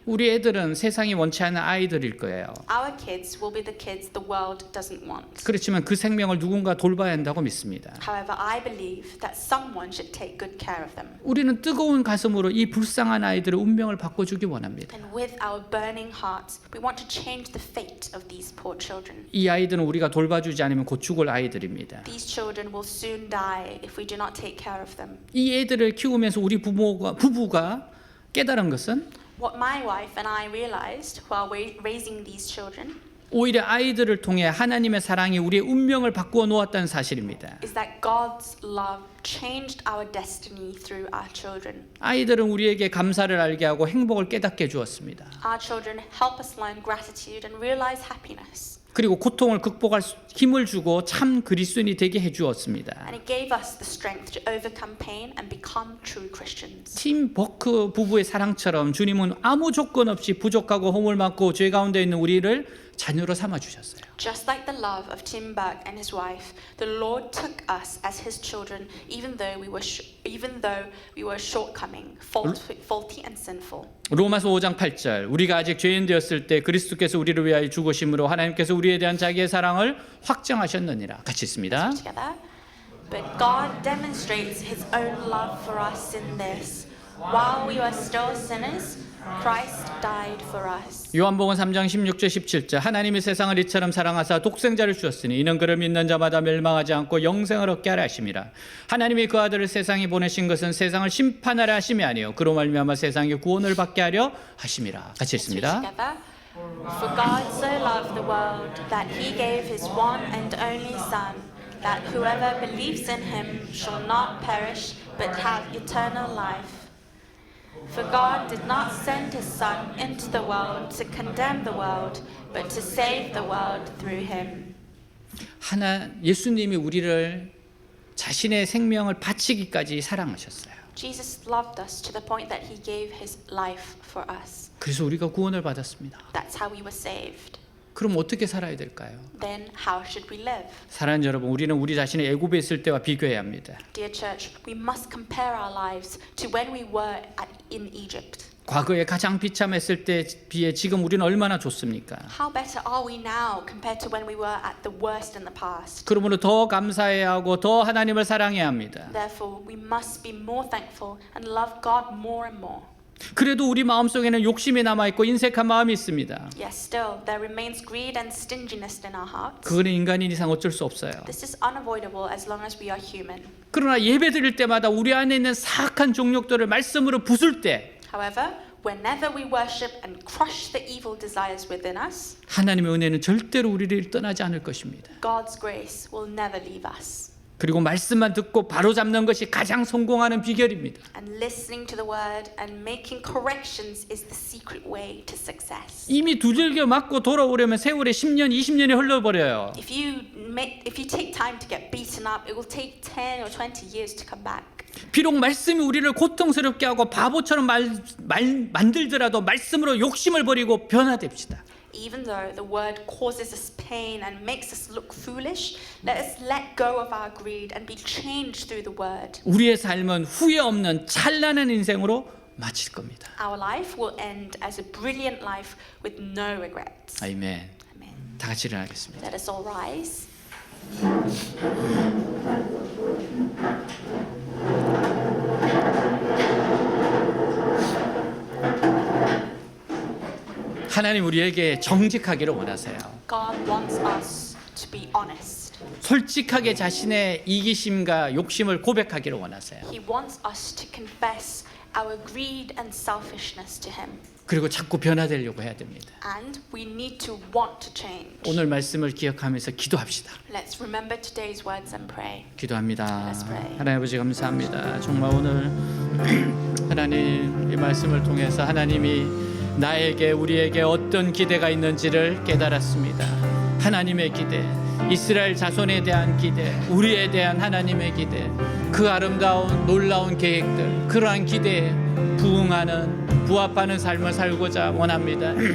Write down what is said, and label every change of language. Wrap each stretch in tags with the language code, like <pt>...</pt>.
<ko>우리 애들은 세상이 원치 않는 아이들일 거예요.</ko> <en>Our kids will be the kids the world doesn't want.</en> <ko>그렇지만 그 생명을 누군가 돌봐야 한다고 믿습니다.</ko> <en>However, I believe that someone should take good care of them.</en> <ko>우리는 뜨거운 가슴으로 이 불쌍한 아이들의 운명을 바꿔주기 원합니다.</ko> <en>And with our burning hearts, we want to change the fate of these poor children.</en> <ko>이 아이들은 우리가 돌봐주지 않으면 곧 죽을 아이들입니다.</ko> <en>These children will soon die if we do not take care of them.</en> <ko>이 애들을 키우면서 우리 부부가 깨달은 것은</ko> <en>What my wife and I realized while raising these children</en> <ko>오히려 아이들을 통해 하나님의 사랑이 우리의 운명을 바꾸어 놓았다는 사실입니다.</ko> <en>is that God's love changed our destiny through our children.</en> <ko>아이들은 우리에게 감사를 알게 하고 행복을 깨닫게 해주었습니다.</ko> <en>Our children help us learn gratitude and realize happiness.</en> <ko>그리고 고통을 극복할 힘을 주고 참 그리스도인이 되게 해주었습니다.</ko> <en>And it gave us the strength to overcome pain and become true Christians.</en> <ko>팀 버크 부부의 사랑처럼 주님은 아무 조건 없이 부족하고 허물 많고 죄 가운데 있는 우리를 자녀로 삼아 주셨어요.</ko> <en>Just like the love of Tim Buck and his wife, the Lord took us as His children, even though we were shortcoming, faulty and sinful.</en> <ko>로마서 5장 8절 우리가 아직 죄인 되었을 때 그리스도께서 우리를 위하여 죽으심으로 하나님께서 우리에 대한 자기의 사랑을 확정하셨느니라. 같이 있습니다.</ko> <en>Together. But God demonstrates His own love for us in this: while we were still sinners, Christ died for us.</en> <ko>요한복음 3장 16절 17절 하나님이 세상을 이처럼 사랑하사 독생자를 주었으니 이는 그를 믿는 자마다 멸망하지 않고 영생을 얻게 하려 하심이라. 하나님이 그 아들을 세상에 보내신 것은 세상을 심판하려 하심이 아니요 그로 말미암아 세상의 구원을 받게 하려 하심이라. 같이 읽습니다.</ko> <en>Together. For God so loved the world that He gave His one and only Son, that whoever believes in Him shall not perish but have eternal life. For God did not send His Son into the world to condemn the world, but to save the world through Him.</en> <ko>예수님이 우리를 자신의 생명을 바치기까지 사랑하셨어요.</ko> <en>Jesus loved us to the point that He gave His life for us.</en> <ko>그래서 우리가 구원을 받았습니다.</ko> <en>That's how we were saved.</en> <ko>그럼 어떻게 살아야 될까요?</ko> <en>Then how should we live?</en> <ko>사랑하는 여러분, 우리는 우리 자신이 애굽에 있을 때와 비교해야 합니다.</ko> <en>Dear church, we must compare our lives to when we were in Egypt.</en> <ko>과거에 가장 비참했을 때에 비해 지금 우리는 얼마나 좋습니까?</ko> <en>How better are we now compared to when we were at the worst in the past?</en> <ko>그러므로 더 감사해야 하고 더 하나님을 사랑해야 합니다.</ko> <en>Therefore, we must be more thankful and love God more and more.</en> <ko>그래도 우리 마음속에는 욕심이 남아있고 인색한 마음이 있습니다.</ko> <en>Yet still, there remains greed and stinginess in our hearts.</en> <ko>그거는 인간인 이상 어쩔 수 없어요.</ko> <en>This is unavoidable as long as we are human.</en> <ko>그러나 예배 드릴 때마다 우리 안에 있는 사악한 종욕들을 말씀으로 부술 때</ko> <en>However, whenever we worship and crush the evil desires within us,</en> <ko>하나님의 은혜는 절대로 우리를 떠나지 않을 것입니다.</ko> <en>God's grace will never leave us.</en> <ko>그리고 말씀만 듣고 바로잡는 것이 가장 성공하는 비결입니다.</ko> <en>And listening to the word and making corrections is the secret way to success.</en> <ko>이미 두들겨 맞고 돌아오려면 세월에 10년, 20년이 흘러버려요.</ko> <en>If you take time to get beaten up, it will take 10 or 20 years to come back.</en> <ko>비록 말씀이 우리를 고통스럽게 하고 바보처럼 만들더라도 말씀으로 욕심을 버리고 변화됩시다.</ko> <en>Even though the word causes us pain and makes us look foolish, let us let go of our greed and be changed through the word.</en> <ko>우리의 삶은 후회 없는 찬란한 인생으로 마칠 겁니다.</ko> <en>Our life will end as a brilliant life with no regrets.</en> <ko>아멘.</ko> <en>Amen.</en> <ko>다 같이 일어나겠습니다.</ko> <en>Let us all rise.</en> <ko>하나님 우리에게 정직하기를 원하세요.</ko> <en>God wants us to be honest.</en> <ko>솔직하게 자신의 이기심과 욕심을 고백하기를 원하세요.</ko> <en>He wants us to confess our greed and selfishness to Him.</en> <ko>그리고 자꾸 변화되려고 해야 됩니다.</ko> <en>And we need to want to change.</en> <ko>오늘 말씀을 기억하면서 기도합시다.</ko> <en>Let's remember today's words and pray.</en> <ko>기도합니다.</ko> <en>Let's pray.</en> <ko>하나님 아버지 감사합니다. 정말 오늘 하나님 이 말씀을 통해서 하나님이 나에게 우리에게 어떤 기대가 있는지를 깨달았습니다. 하나님의 기대, 이스라엘 자손에 대한 기대, 우리에 대한 하나님의 기대, 그 아름다운 놀라운 계획들, 그러한 기대에 부응하는 부합하는 삶을 살고자 원합니다.</ko>